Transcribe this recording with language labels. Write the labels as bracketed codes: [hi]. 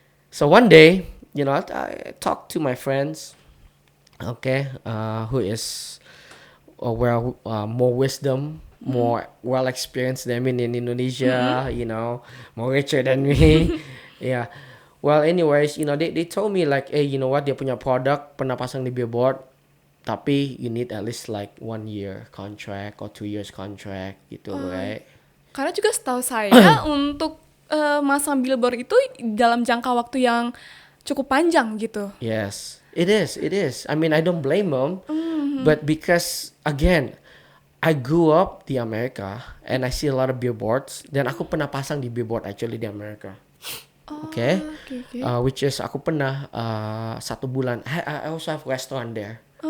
[en] So one day, you know, I talked to my friends, okay, who is more wisdom, more well experienced than me in Indonesia, you know, more richer than me. Yeah. Well, anyways, you know, they told me like, hey, you know what, [id] dia punya produk pernah pasang di billboard, tapi [en] you need at least like 1 year contract or 2 years contract gitu, right? [id] Karena juga setahu saya untuk masang billboard itu dalam jangka waktu yang cukup panjang gitu. [en] Yes, it is. I mean, I don't blame them, but because again, I grew up [id] di Amerika [en] and I see a lot of billboards. [id] Dan aku pernah pasang di billboard actually di Amerika. Okay. [en] Which is [id] aku pernah 1 bulan. [en] I also have restaurant there.